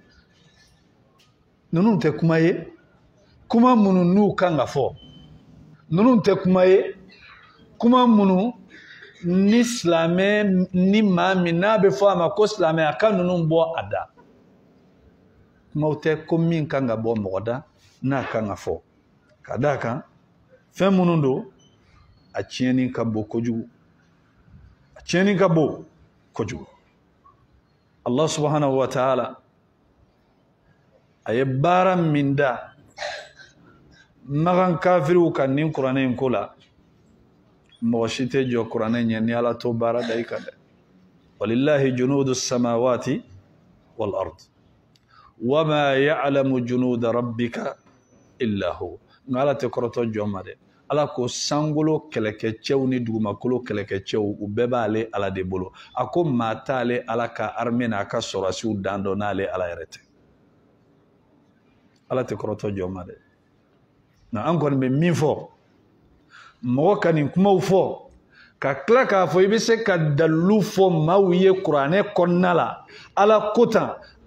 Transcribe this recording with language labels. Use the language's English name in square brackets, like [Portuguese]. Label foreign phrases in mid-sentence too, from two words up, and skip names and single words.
[Bambara] ninnu tɛ kuma ye kuma minnu n'u kan ka fɔ ninnu tɛ kuma ye kuma minnu ni silamɛ ni maa min n'a bɛ fɔ a ma ko silamɛ a ka ninnu bɔ a da kumaw tɛ ko min kan ka bɔ mɔgɔ da n'a kan ka fɔ ka d'a kan fɛn minnu don a tiɲɛni ka bon kojugu a tiɲɛni ka bon kojugu [Arabic] الله سبحانه وتعالى [Bambara] a ye baara min da magan kafiriw ka nin kuranɛ in ko la mɔgɔ si tɛ jɔ kuranɛ ɲɛ ni ala to baara da i kan dɛ [Arabic] ولله جنود السماوات والأرض وما يعلم جنود ربك إلا هو [Bambara] nka ala tɛ kɔrɔtɔ jɔn ma dɛ ala ko sankolo kɛlɛkɛcɛw ni dugumakolo kɛlɛkɛcɛw u bɛɛ b'ale ala de bolo a ko maa t'ale ala ka armée n'a ka sɔrɔsiw dan dɔn n'ale ala yɛrɛ tɛ ala tɛ kɔrɔtɔ jɔn ma dɛ nka an kɔni bɛ min fɔ mɔgɔ ka nin kumaw fɔ ka tila k'a fɔ i bɛ se ka dalilu fɔ maaw ye kuranɛ kɔnɔna la ala ko tan